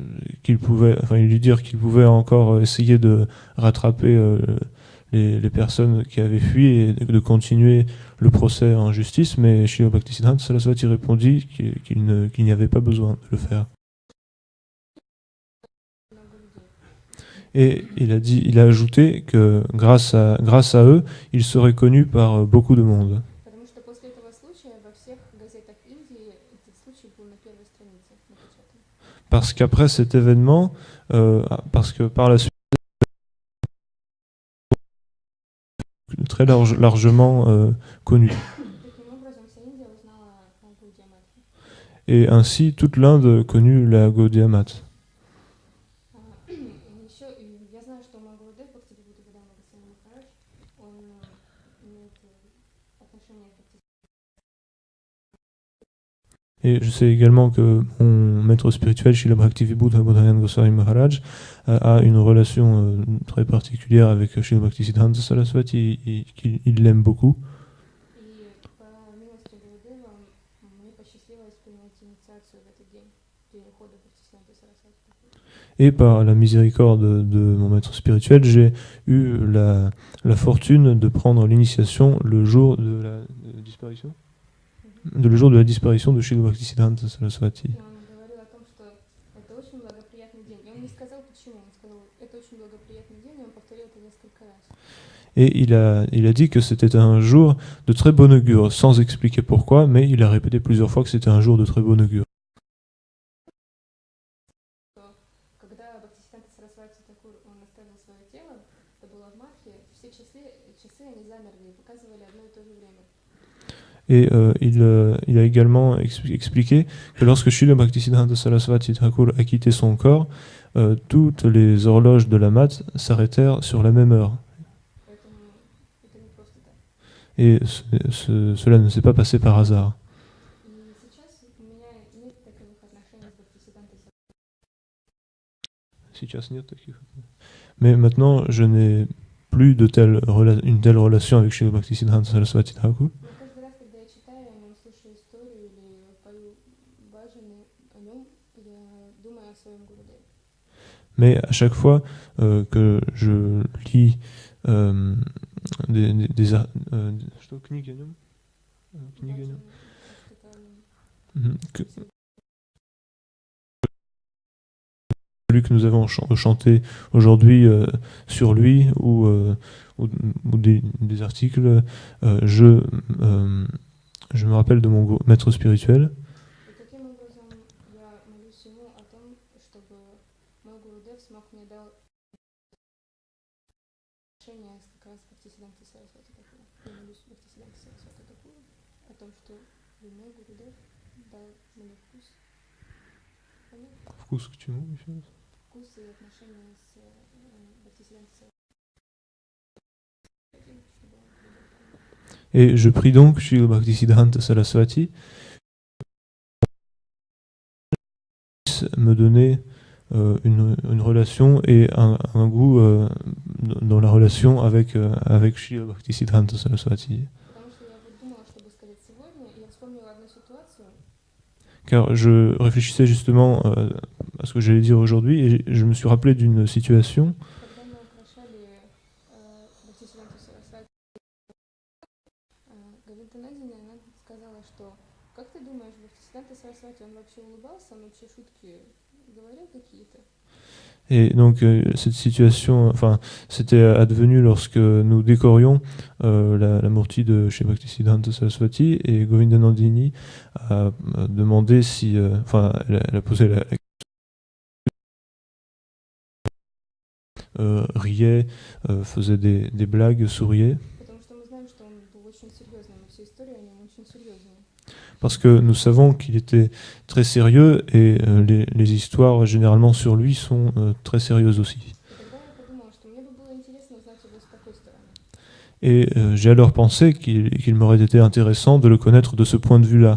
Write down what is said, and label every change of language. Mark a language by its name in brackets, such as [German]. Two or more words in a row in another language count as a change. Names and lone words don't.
[French] lui dirent qu'ils pouvaient encore essayer de rattraper les personnes qui avaient fui et de continuer le procès en justice, mais Srila Bhaktisiddhanta Saraswati répondit qu'il n'y avait pas besoin de le faire. Et il a ajouté que grâce à eux, il serait connu par beaucoup de monde. [Russian] Потому что после этого случая во всех газетах Индии этот случай был на первой странице напечатан. [French] Parce qu'après cet événement, parce que par la suite, très largement connu. [Russian] Таким образом, вся Индия узнала о Гаудия Матхе. [French] Et ainsi, toute l'Inde connut la Gaudiya Math. [Russian] Еще я знаю, что Магурудев, Бхактивинода Госвами Махарадж, он имеет отношение к Бхакти. [French] Et je sais également que mon maître spirituel, Srila Bhaktivinoda Goswami Maharaj, a une relation très particulière avec Srila Bhaktisiddhanta Saraswati et qu'il l'aime beaucoup. [Russian] И по милости Гурудева мне посчастливилось принять инициацию в этот день, в день ухода Бхактисиданты Сарасвати. [French] Et par la miséricorde de mon maître spirituel, j'ai eu la fortune de prendre l'initiation le jour de la disparition de Srila Bhaktisiddhanta Saraswati. [Russian] И он говорил о том, что это очень благоприятный день. И он не сказал почему, он сказал, это очень благоприятный день, и он повторил это несколько раз. [French] Et il a dit que c'était un jour de très bon augure, sans expliquer pourquoi, mais il a répété plusieurs fois que c'était un jour de très bon augure. [Russian] Когда Бхактисиданта Сарасвати Такур он оставил свое тело, это было в Мадхе, все часы они замерли и показывали одно и то же время. [French] Et il a également expliqué que lorsque Srila Bhaktisiddhanta Saraswati Thakur a quitté son corps, toutes les horloges de la mat s'arrêtèrent sur la même heure. [Russian] Поэтому это не просто так. [French] Et cela ne s'est pas passé par hasard. [Russian] И сейчас у меня нет таковых отношений с Бхактисидантой Сарасвати. [French] Mais maintenant, je n'ai plus une telle relation avec Srila Bhaktisiddhanta Saraswati Thakur. [Russian] Но каждый раз, когда я читаю о нем, слушаю историю или пою баджаны о нем, я думаю о своем Гурудеве. [French] Mais à chaque fois que je lis [Russian] что, книги о нем? Книги о нем? [French] Celui que nous avons chanté aujourd'hui sur lui ou des articles, je me rappelle de mon maître spirituel. [Russian] И таким образом я молюсь ему о том, чтобы мой Гурудев смог мне дал отношение как раз с Бхактисидантой Сарасвати Такур. Я молюсь Бхактисиданте Сарасвати Такур о том, что мой Гурудев дал мне вкус. Понятно? Вкус к чему еще раз? Вкус и отношения с Бхактисидантой Сарасвати. [French] Et je prie donc Srila Bhaktisiddhanta Saraswati me donner une relation et un goût dans la relation avec Srila Bhaktisiddhanta Saraswati. [Russian] Потому что я вот думала, чтобы сказать сегодня, и я вспомнила одну ситуацию. [French] Car je réfléchissais justement à ce que j'allais dire aujourd'hui et je me suis rappelé d'une situation. [Russian] Когда мы украшали Бхактисиданта Сарасвати, Говинда Надина, она сказала, что как ты думаешь, Бхактисиданта Сарасвати, он вообще улыбался, он вообще шутки говорил какие-то? [French] Et donc cette situation, enfin, c'était advenu lorsque nous décorions la murti de chez Bhaktisiddhanta Saraswati et Govinda Nandini a demandé si, enfin, elle a posé la question, riait, faisait des blagues, souriait. [Russian] Потому что мы знаем, что он был очень серьезным, и вся история о нем очень серьезная. [French] Parce que nous savons qu'il était très sérieux et les histoires généralement sur lui sont très sérieuses aussi. [Russian] И тогда я подумала, что мне бы было интересно узнать его с такой стороны. [French] Et j'ai alors pensé qu'il m'aurait été intéressant de le connaître de ce point de vue-là.